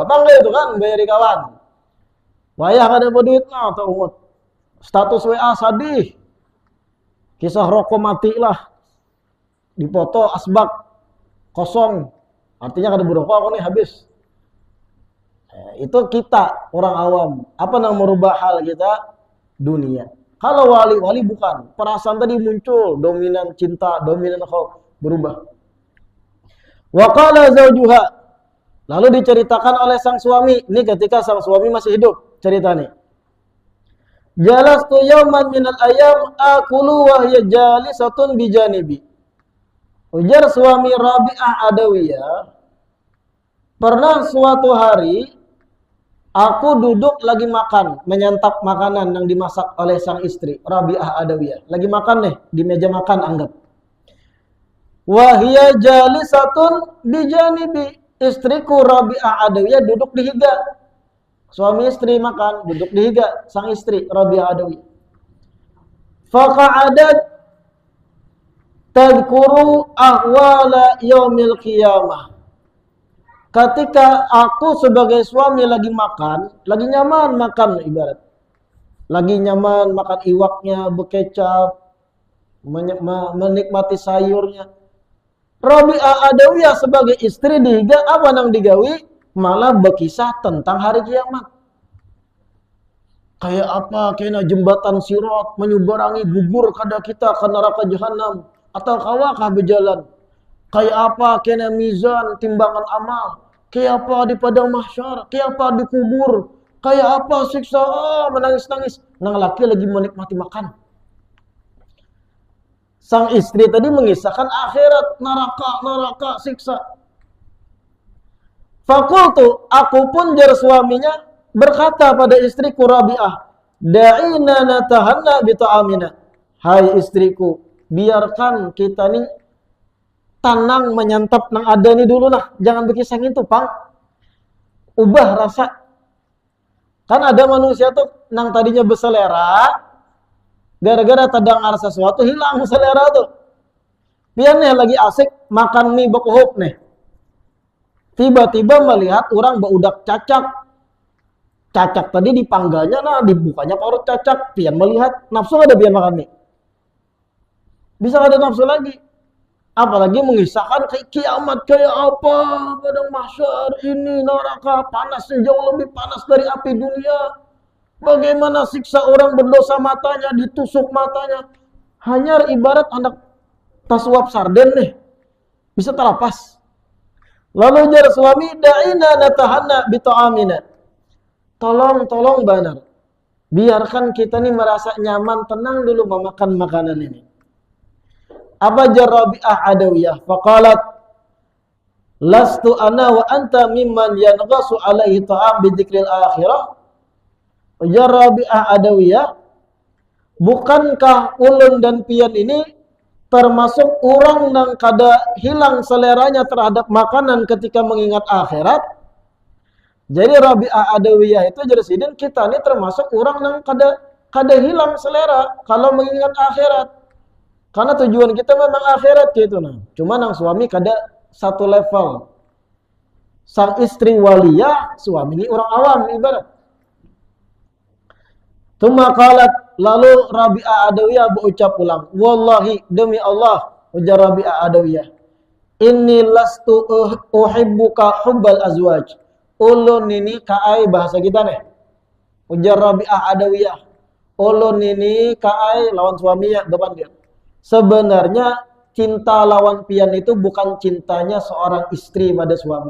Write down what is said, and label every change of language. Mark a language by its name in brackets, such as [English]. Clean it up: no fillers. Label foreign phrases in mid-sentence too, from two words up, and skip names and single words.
[Banjar] Apa enggak itu kan, bayari kawan. Wayah kada berduit, nah, tahu. Status WA sadih. Kisah rokok mati lah. Dipoto asbak. Kosong, artinya kada berokok aku nih habis. [Indonesian] Itu kita orang awam. Apa yang merubah hal kita? Dunia. Kalau wali-wali bukan. Perasaan tadi muncul, dominan cinta, dominan khauf, berubah. [Arabic] وقال زوجها. [Indonesian] Lalu diceritakan oleh sang suami. Ini ketika sang suami masih hidup ceritanya. [Arabic] جلست يوما من الأيام آكل وهي جالسة بجانبي. [Indonesian] Ujar suami Rabi'ah Adawiyah, pernah suatu hari aku duduk lagi makan, menyantap makanan yang dimasak oleh sang istri Rabi'ah Adawiyah. Lagi makan nih di meja makan anggap. [Arabic] وهي جالسة بجانبي. [Banjar] Istriku Rabi'ah Adawiyah duduk di higa. Suami istri makan, duduk di higa sang istri Rabi'ah Adawiyah. [Arabic] فقعدت تذكر أحوال يوم القيامة. [Indonesian] Ketika aku sebagai suami lagi makan, lagi nyaman makan ibarat. [Banjar] Lagi nyaman makan iwaknya, bekecap, menikmati sayurnya. Rabi'ah Adawiyah sebagai istri dihiga apa nang digawi? [Indonesian] Malah berkisah tentang hari kiamat. [Banjar] Kayak apa kena jembatan Sirat menyeberangi gugur kada kita ke neraka jahanam. Atau kawakah berjalan? Kayak apa kena mizan timbangan amal? Kayak apa di padang mahsyar? Kayak apa di kubur? Kayak apa siksa? Menangis-nangis. Nang laki lagi menikmati makan. Sang istri tadi mengisahkan akhirat, neraka, siksa. Fakultu, aku pun jar suaminya berkata pada istriku Rabi'ah, [Arabic] دعينا نتهنأ بطعامنا. [Banjar] Hai istriku, biarkan kita nih tanang menyantap nang ada nih dulu lah. Jangan berkisah itu, Pang. [Indonesian] Ubah rasa. [Banjar] Kan ada manusia tuh nang tadinya berselera, gara-gara terdengar sesuatu hilang selera tuh. Pian nih lagi asik makan mie bekuhup nih. Tiba-tiba melihat orang baudak cacak. Cacak tadi dipangganya nah, dibukanya parut cacak. Pian melihat, nafsu ada pian makan mie. [Indonesian] Bisa ada nafsu lagi. Apalagi mengisahkan kayak kiamat kayak apa, padang mahsyar ini neraka panasnya jauh lebih panas dari api dunia. Bagaimana siksa orang berdosa matanya, ditusuk matanya. [Banjar] Hanya ibarat anak tasuap sarden nih. [Indonesian] Bisa terlepas. [Banjar] Lalu jar suami, [Arabic] دعينا نتهنأ بطعامنا. [Indonesian] Tolong benar. Biarkan kita nih merasa nyaman, tenang dulu memakan makanan ini. [Banjar] Apa jar Rabi'ah Adawiyah? [Arabic] فقالت ألست أنا وأنت ممن ينغص عليه الطعام بذكر الآخرة. [Banjar] Jar Rabi'ah Adawiyah, bukankah ulun dan pian ini termasuk orang yang kada hilang seleranya terhadap makanan ketika mengingat akhirat? Jadi Rabi'ah Adawiyah itu jadi sidin kita ini termasuk orang yang kada hilang selera kalau mengingat akhirat. Karena tujuan kita memang akhirat gitu nah. Cuma nang suami kada satu level. [Indonesian] Sang istri waliyah, suami ini orang awam ibarat. [Arabic] ثم قالت, [Indonesian] lalu Rabi'ah Adawiyah berucap ulang, [Arabic] والله [Indonesian] demi Allah, [Arabic] ujar Rabi'ah Adawiyah, إني لست أحبك حب الأزواج. [Banjar] Ulun ini kaai bahasa kita nih. Ujar Rabi'ah Adawiyah. Ulun ini kaai lawan suaminya depan dia. Sebenarnya cinta lawan pian itu bukan cintanya seorang istri pada suami.